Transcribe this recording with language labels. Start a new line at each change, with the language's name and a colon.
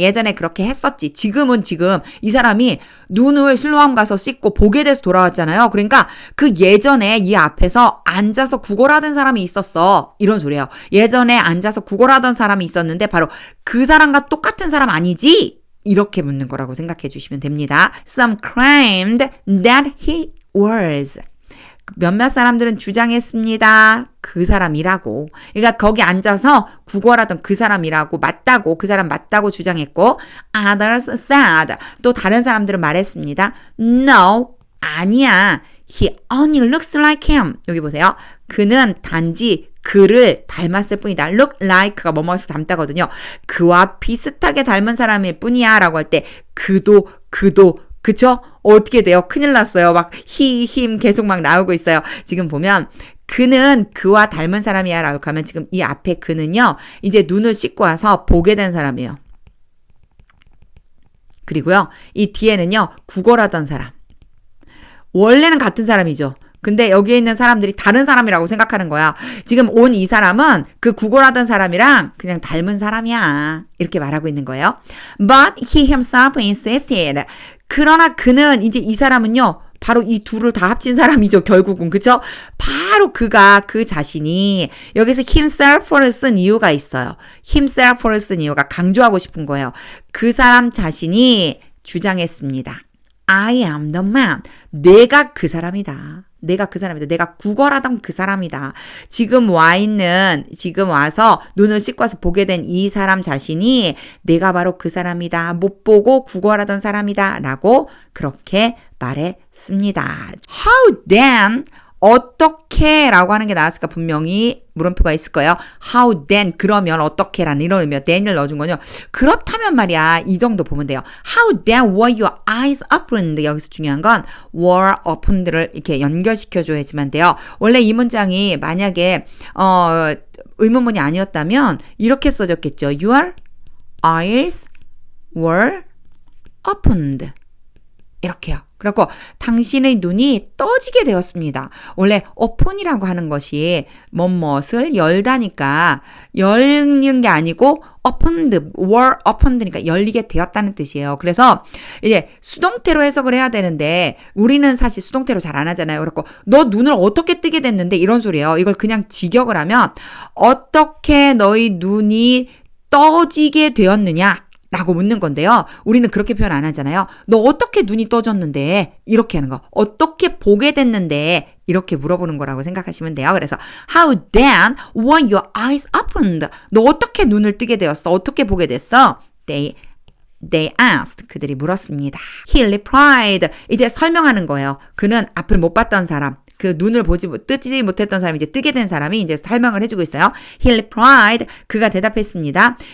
Korean: 예전에 그렇게 했었지. 지금 이 사람이 눈을 실로암 가서 씻고 보게 돼서 돌아왔잖아요. 그러니까 그 예전에 이 앞에서 앉아서 구걸하던 사람이 있었어 이런 소리예요. 예전에 앉아서 구걸하던 사람이 있었는데 바로 그 사람과 똑같은 사람 아니지? 이렇게 묻는 거라고 생각해 주시면 됩니다.
English: Some claimed that he was.
Korean: 몇몇 사람들은 주장했습니다. 그 사람이라고. 그러니까 거기 앉아서 구걸하던 그 사람이라고 맞다고 그 사람 맞다고 주장했고
English: others said
Korean: 또 다른 사람들은 말했습니다.
English: No, 아니야. He only looks like him.
Korean: 여기 보세요. 그는 단지 그를 닮았을 뿐이다. look like가 뭐뭐에서 닮다거든요. 그와 비슷하게 닮은 사람일 뿐이야 라고 할 때 그도 그쵸? 어떻게 돼요? 큰일 났어요. 막 힘 계속 막 나오고 있어요. 지금 보면 그는 그와 닮은 사람이야 라고 하면 지금 이 앞에 그는요. 이제 눈을 씻고 와서 보게 된 사람이에요. 그리고요. 이 뒤에는요. 구걸하던 사람. 원래는 같은 사람이죠. 근데 여기에 있는 사람들이 다른 사람이라고 생각하는 거야. 지금 온 이 사람은 그 구걸하던 사람이랑 그냥 닮은 사람이야. 이렇게 말하고 있는 거예요.
English: But he himself insisted.
Korean: 그러나 그는 이제 이 사람은요. 바로 이 둘을 다 합친 사람이죠. 결국은. 그쵸? 바로 그 자신이 여기서 himself를 쓴 이유가 있어요. himself를 쓴 이유가 강조하고 싶은 거예요. 그 사람 자신이 주장했습니다.
English: I am the man.
Korean: 내가 그 사람이다. 내가 구걸하던 그 사람이다. 지금 와서 눈을 씻고 와서 보게 된 이 사람 자신이 내가 바로 그 사람이다. 못 보고 구걸하던 사람이다. 라고 그렇게 말했습니다.
English: How then?
Korean: 어떻게 라고 하는 게 나왔을까? 분명히 물음표가 있을 거예요.
English: How then?
Korean: 그러면 어떻게라는 이런 의미요. then을 넣어준 거요. 그렇다면 말이야. 이 정도 보면 돼요.
English: How then were your eyes opened?
Korean: 여기서 중요한 건 were opened를 이렇게 연결시켜줘야지만 돼요. 원래 이 문장이 만약에 의문문이 아니었다면 이렇게 써졌겠죠.
English: Your eyes were opened.
Korean: 이렇게요. 그리고 당신의 눈이 떠지게 되었습니다. 원래 open이라고 하는 것이 무엇을 열다니까 열리는 게 아니고 opened, were opened니까 열리게 되었다는 뜻이에요. 그래서 이제 수동태로 해석을 해야 되는데 우리는 사실 수동태로 잘 안 하잖아요. 그래서 너 눈을 어떻게 뜨게 됐는데 이런 소리예요. 이걸 그냥 직역을 하면 어떻게 너희 눈이 떠지게 되었느냐? 라고 묻는 건데요. 우리는 그렇게 표현 안 하잖아요. 너 어떻게 눈이 떠졌는데? 이렇게 하는 거. 어떻게 보게 됐는데? 이렇게 물어보는 거라고 생각하시면 돼요. 그래서
English: How then were your eyes opened?
Korean: 너 어떻게 눈을 뜨게 되었어? 어떻게 보게 됐어?
English: They asked.
Korean: 그들이 물었습니다.
English: He replied.
Korean: 이제 설명하는 거예요. 그는 앞을 못 봤던 사람. 그 눈을 뜨지 못했던 사람이 이제 뜨게 된 사람이 이제 설명을 해주고 있어요.
English: He replied.
Korean: 그가 대답했습니다.